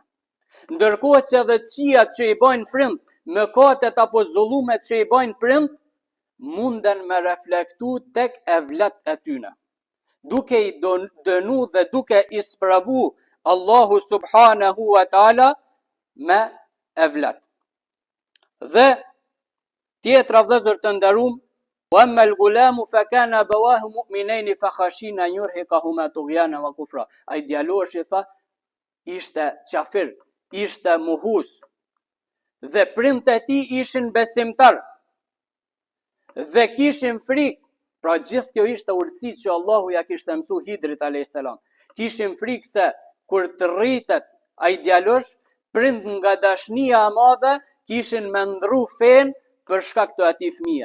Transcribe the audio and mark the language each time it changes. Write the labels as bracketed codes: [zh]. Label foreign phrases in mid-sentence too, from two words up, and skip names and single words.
[sq] Ndërkohë që edhe qijat që i bajnë prind, mëkatet apo zullumet që i bajnë prind, munden me reflektu tek e vlat e tyne. Duke i dënu dhe duke i spravu Allahu [ar] سبحانه وتعالى [sq] me e vlat. Dhe tjetra vëllezër të nderuam, [ar] وأما الغلام فكان أبواه مؤمنين فخشينا يرهقهما طغيانا وكفرا. [sq] Ai djaloshi tha, ishte qafir, ishte muhus, dhe prindët e tij ishin besimtar dhe kishin frikë. Pra gjithë kjo ishte urtësi që Allahu ja kishte mësu Hidrit a.s. Kishin frikë se kur të rritet ai djalosh, prind nga dashnia e madhe kishin me ndru fen për shkak të atij fëmije.